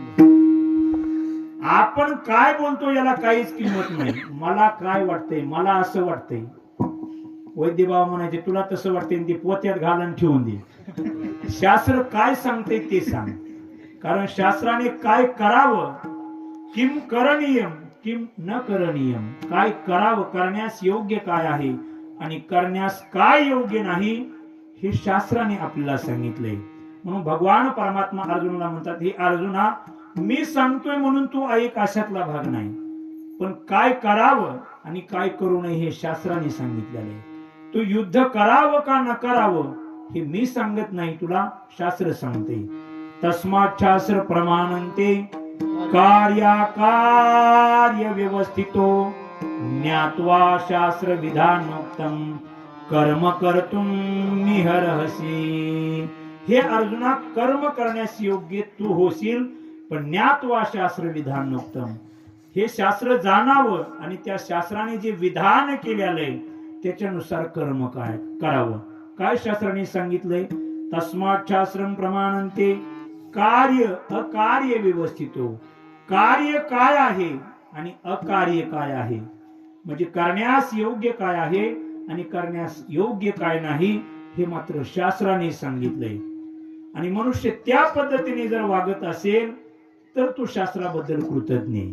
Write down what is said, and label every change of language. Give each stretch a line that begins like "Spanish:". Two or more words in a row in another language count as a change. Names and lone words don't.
Marathi: आपण काय बोलतो याला काहीच किंमत नाही. मला काय वाटतंय, मला असं वाटतंय. वैद्य बाबा म्हणायचे तुला तसं वाटतंय ते पोत्यात घालून ठेवून दे. शास्त्र काय सांगते ते सांग. कारण शास्त्राने काय करावं,
Sanskrit: किम करणीयम किम न करणीयम,
Marathi: काय करावं, करण्यास योग्य काय आहे आणि करण्यास काय योग्य नाही हे शास्त्राने आपल्याला सांगितलंय. म्हणून भगवान परमात्मा अर्जुनाला म्हणतात, हे अर्जुना मी सांगतोय म्हणून तू ऐक अशातला भाग नाही, पण काय करावं आणि काय करू नये हे शास्त्राने सांगितलेलं आहे. तू युद्ध करावं का न करावं हे मी सांगत नाही, तुला शास्त्र सांगते.
Sanskrit: तस्मात् शास्त्र प्रमाणन्ते कार्य व्यवस्थितो ज्ञात्वा शास्त्र विधानोक्तम कर्म कर्तुम निहरहसी.
Marathi: हे अर्जुना कर्म करण्यास योग्य तू होशील, पण
Sanskrit: ज्ञात्वा शास्त्र विधानोक्तम,
Marathi: हे शास्त्र जाणावं आणि त्या शास्त्राने जे विधान केलेलं आहे त्याच्यानुसार कर्म काय करावं. काय शास्त्राने सांगितलंय?
Sanskrit: तस्मात् शास्त्रम प्रमाणन्ते कार्य अकार्य व्यवस्थितो.
Marathi: कार्य काय आहे आणि अकार्य काय आहे, म्हणजे करण्यास योग्य काय आहे आणि करण्यास योग्य काय नाही हे मात्र शास्त्राने सांगितलंय. आणि मनुष्य त्या पद्धतीने जर वागत असेल तर तो शास्त्राबद्दल कृतज्ञ आहे.